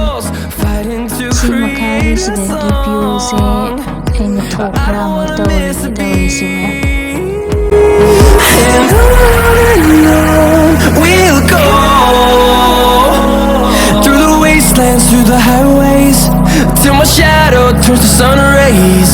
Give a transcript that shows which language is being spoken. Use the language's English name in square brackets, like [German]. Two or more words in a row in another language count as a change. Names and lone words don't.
[Manipuri] ꯁꯤ ꯃꯈꯥꯒꯤꯁꯤꯗꯒꯤ ꯚ꯭ꯌꯨꯁꯦ ꯑꯩꯅ ꯊꯣꯛꯄ꯭ꯔꯥ ꯑꯃꯨꯛ ꯇꯧꯔꯤꯁꯤ ꯃꯌꯥꯝ. [English] We'll go, through the wastelands, through the highways, till my shadow turns to sun rays.